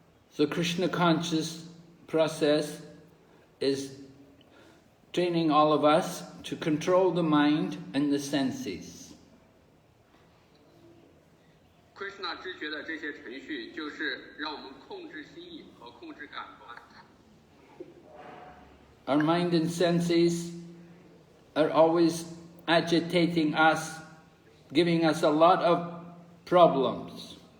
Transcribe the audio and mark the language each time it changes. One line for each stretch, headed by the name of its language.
English: So Krishna conscious process is training all of us to control the mind and the senses.
Chinese: Krishna 知觉的这些程序，就是让我们控制心意和控制感官。
English: Our mind and senses are always agitating us, giving us a lot of problems.